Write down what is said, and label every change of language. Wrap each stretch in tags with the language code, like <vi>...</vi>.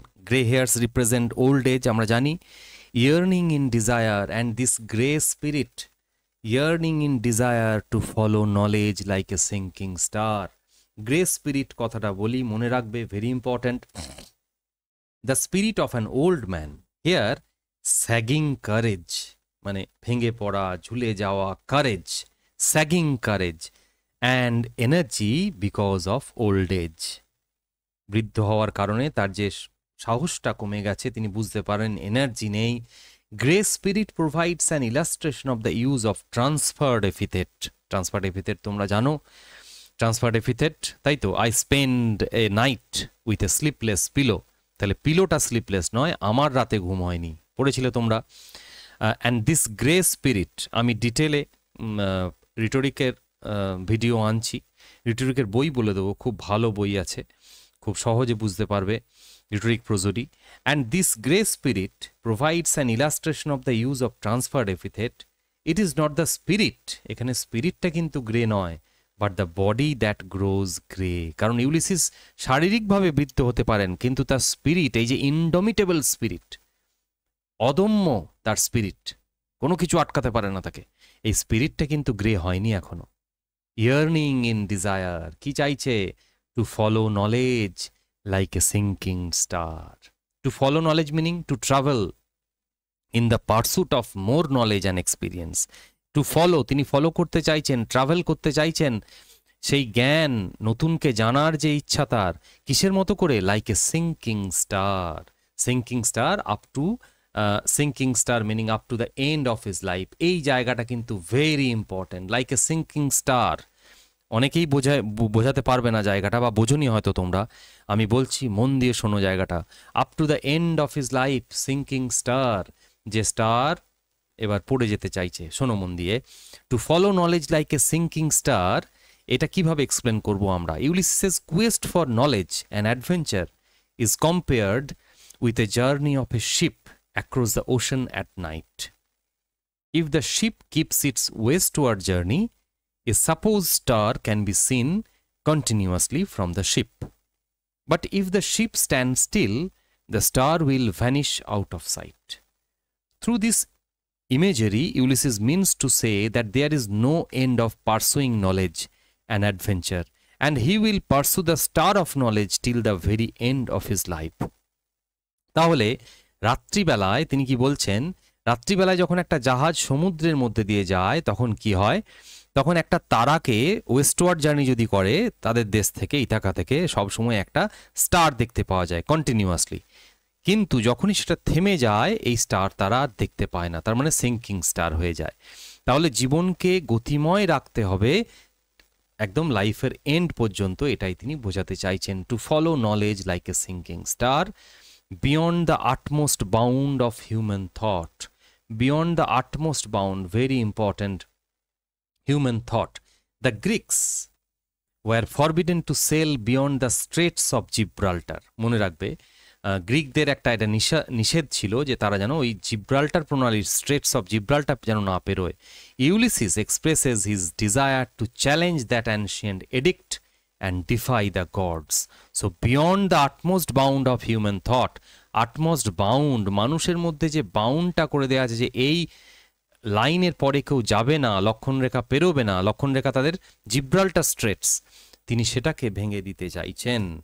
<en>grey hairs represent old age,</en> <bn>আমরা জানি।</bn> <en>yearning in desire, and this grey spirit yearning in desire to follow knowledge like a sinking star.</en> <bn>Grey spirit কথাটা বলি, মনে রাখবে,</bn> <en>very important. The spirit of an old man, here sagging courage,</en> <bn>মানে ভেঙে পড়া, ঝুলে যাওয়া,</bn> <en>courage, sagging courage, and energy because of old age.</en> <bn>বৃদ্ধ হওয়ার কারণে তার যে সাহসটা কমে গেছে, তিনি বুঝতে পারেন এনার্জি নেই।</bn> <en>Grey spirit provides an illustration of the use of transferred epithet. Transferred epithet</en> <bn>তোমরা জানো,</bn> <en>transferred epithet,</en> <bn>তাই তো।</bn> <en>I spend a night with a sleepless pillow,</en> <bn>তাহলে পিলোটা স্লিপলেস নয়, আমার রাতে ঘুম হয়নি, পড়েছিলে তোমরা। অ্যান্ড দিস গ্রে স্পিরিট, আমি ডিটেলে রিটোরিকের ভিডিও আনছি, রিটোরিকের বই বলে দেবো, খুব ভালো বই আছে, খুব সহজে বুঝতে পারবে,</bn> <en>rhetoric prosody. And this grey spirit provides an illustration of the use of transferred epithet. It is not the spirit,</en> <bn>এখানে স্পিরিটটা কিন্তু গ্রে নয়,</bn> <en>But the body that grows grey.</en> <bn>কারণ ইউলিসিস শারীরিকভাবে বৃদ্ধ হতে পারেন, কিন্তু তার স্পিরিট, এই যে ইনডমিটেবল স্পিরিট, অদম্য তার স্পিরিট, কোনো কিছু আটকাতে পারে না তাকে, এই স্পিরিটটা কিন্তু গ্রে হয়নি এখনো।</bn> <en>yearning in desire,</en> <bn>কি চাইছে?</bn> <en>To follow knowledge like a sinking star. To follow knowledge meaning to travel in the pursuit of more knowledge and experience.</en> <bn>To follow, তিনি ফলো করতে চাইছেন, ট্রাভেল করতে চাইছেন, সেই জ্ঞান, নতুনকে জানার যে ইচ্ছা তার, কিসের মতো করে?</bn> <en>Like a sinking star. Sinking star, up to sinking star meaning up to the end of his life.</en> <bn>এই জায়গাটা কিন্তু</bn> <en>Very important. Like a sinking star,</en> <bn>অনেকেই বোঝাতে পারবে না জায়গাটা, বা বোঝনি হয়তো তোমরা, আমি বলছি, মন দিয়ে শোনো জায়গাটা।</bn> <en>up to the end of his life, sinking star,</en> <bn>যে স্টার এবার পড়ে যেতে চাইছে, শোনো মন দিয়ে।</bn> <en>to follow knowledge like a sinking star,</en> <bn>এটা কিভাবে এক্সপ্লেন করবো আমরা?</bn> <en>Ulysses's quest for knowledge and adventure is compared with a journey of a ship across the ocean at night. If the ship keeps its westward journey, a supposed star can be seen continuously from the ship. But if the ship stands still, the star will vanish out of sight. Through this imagery, Ulysses means to say that there is no end of pursuing knowledge and adventure, and he will pursue the star of knowledge till the very end of his life.</en> <bn>তাহলে রাত্রিবেলায় তিনি কি বলছেন? রাত্রিবেলায় যখন একটা জাহাজ সমুদ্রের মধ্যে দিয়ে যায়, তখন কি হয়? তখন একটা তারাকে ওয়েস্টওয়ার্ড জার্নি যদি করে তাদের দেশ থেকে, ইথাকা থেকে, সবসময় একটা স্টার দেখতে পাওয়া যায় কন্টিনিউয়াসলি। কিন্তু যখনই সেটা থেমে যায়, এই স্টার তারা দেখতে পায় না, তার মানে সিঙ্কিং স্টার হয়ে যায়। তাহলে জীবনকে গতিময় রাখতে হবে একদম লাইফের এন্ড পর্যন্ত, এটাই তিনি বোঝাতে চাইছেন।</bn> <en>To follow knowledge like a sinking star beyond the utmost bound of human thought. Beyond the utmost bound, very important, human thought. The Greeks were forbidden to sail beyond the Straits of Gibraltar.</en> <bn>মনে রাখবে, গ্রিকদের একটা নিষেধ ছিল যে তারা যেন ওই Gibraltar প্রণালীর স্ট্রেটস অফ জিব্রাল্টার যেন না পেরোয়।</bn> <en>Ulysses expresses his desire to challenge that ancient edict and defy the gods. So beyond the utmost bound of human thought,</en> <bn>utmost bound, মানুষের মধ্যে যে বাউন্ডটা করে দেওয়া আছে যে এই লাইনের পরে কেউ যাবে না, লক্ষণরেখা পেরোবে না, লক্ষণরেখা তাদের জিব্রাল্টার স্ট্রেটস, তিনি সেটাকে ভেঙে দিতে চাইছেন।</bn>